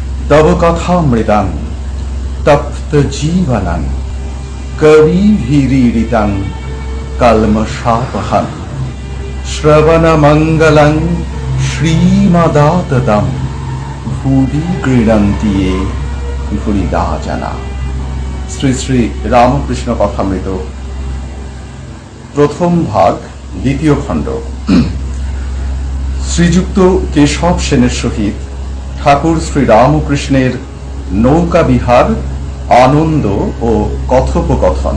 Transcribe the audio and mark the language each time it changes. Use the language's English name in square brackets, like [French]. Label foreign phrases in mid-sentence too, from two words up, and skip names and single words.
[Sanskrit] तव कथामृतं तप्त जीवनं कविभिरीडितं कल्मषापहं श्रवणमङ्गलं श्रीमदाततं भुवि गृह्णन्ति ये भूरिदा जना। [Bangla] শ্রী শ্রী রামকৃষ্ণ কথামৃত প্রথম ভাগ দ্বিতীয় খণ্ড। শ্রীযুক্ত কেশব সেনের সহিত ঠাকুর শ্রী রামকৃষ্ণের নৌকা বিহার, আনন্দ ও কথোপকথন।